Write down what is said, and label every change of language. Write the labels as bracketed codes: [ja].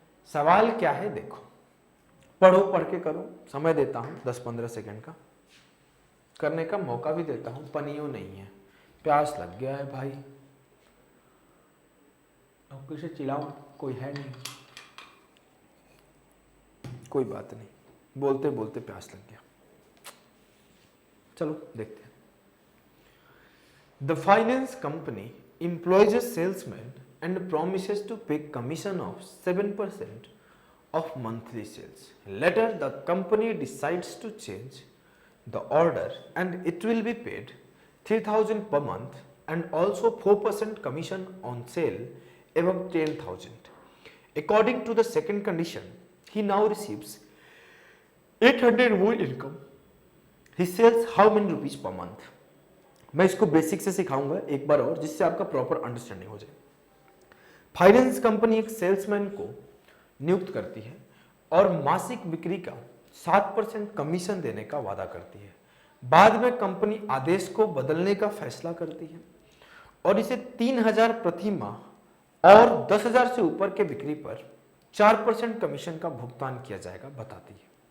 [hi] सवाल क्या है देखो, पढ़ो, पढ़ के करो। समय देता हूं 10-15 सेकंड का, करने का मौका भी देता हूं, पनियो नहीं है, प्यास लग गया है भाई। अब किसे चिल्लाऊं, कोई है नहीं, कोई बात नहीं, बोलते बोलते प्यास लग गया। चलो देखते हैं। [en] The finance company employs a salesman and promises to pay commission of 7% of monthly sales. Later, the company decides to change the order and it will be paid 3,000 per month and also 4% commission on sale above 10,000. According to the second condition, he now receives 800 more income. He sells how many rupees per month? [hi] मैं इसको basic से सिखाऊंगा एक बार और, जिससे आपका proper understanding हो जाए। फाइनेंस कंपनी एक सेल्समैन को नियुक्त करती है और मासिक बिक्री का 7% कमीशन देने का वादा करती है। बाद में कंपनी आदेश को बदलने का फैसला करती है और इसे 3,000 प्रति माह और 10,000 से ऊपर के बिक्री पर 4% कमीशन का भुगतान किया जाएगा बताती है।